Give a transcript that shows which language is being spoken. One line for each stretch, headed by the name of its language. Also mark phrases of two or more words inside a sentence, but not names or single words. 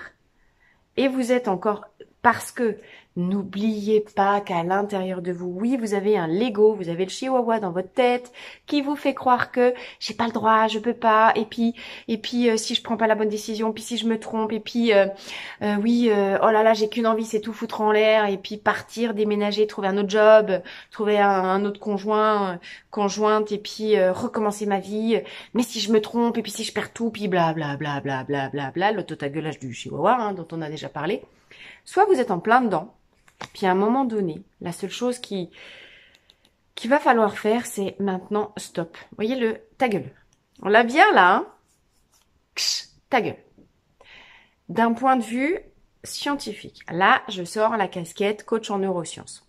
French: Et vous êtes encore, parce que N'oubliez pas qu'à l'intérieur de vous, oui, vous avez un Lego, vous avez le chihuahua dans votre tête qui vous fait croire que j'ai pas le droit, je peux pas, et puis si je prends pas la bonne décision, puis si je me trompe, et puis oui, oh là là, j'ai qu'une envie, c'est tout foutre en l'air, et puis partir, déménager, trouver un autre job, trouver un autre conjointe, et puis recommencer ma vie. Mais si je me trompe, et puis si je perds tout, puis bla bla bla bla bla bla bla, l'autotagueulage du chihuahua, hein, dont on a déjà parlé. Soit vous êtes en plein dedans. Puis à un moment donné, la seule chose qu'il va falloir faire, c'est maintenant stop. Vous voyez le ta gueule. On l'a bien là, hein? Ksh, ta gueule. D'un point de vue scientifique, là, je sors la casquette coach en neurosciences.